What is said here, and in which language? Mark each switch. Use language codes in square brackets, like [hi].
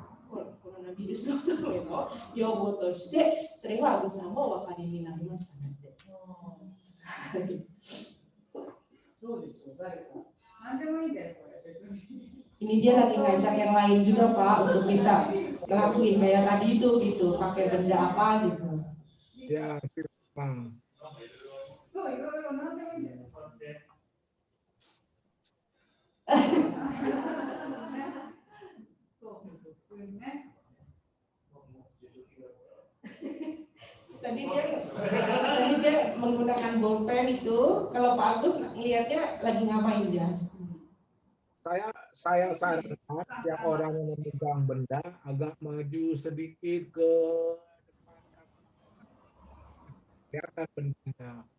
[ja] コロナウイルスのための用語として、それは阿部さんもお分かりになりましたねって。どうでしょう、誰か。何でもいいんだよ、これ、別に。 [id] Ini dia lagi ngajak yang lain juga Pak untuk bisa ngelakuin kayak tadi itu gitu, pakai benda apa gitu. Ya, Jepang. [ja] そう、いろいろ何でもいいんだよ。そうそうそう、普通にね。 [id] Tadi dia menggunakan bolpen itu, kalau Pak Agus melihatnya lagi ngapain dia? Saya sarankan yang orang yang memegang benda agak maju sedikit ke depan, kelihatan bendanya.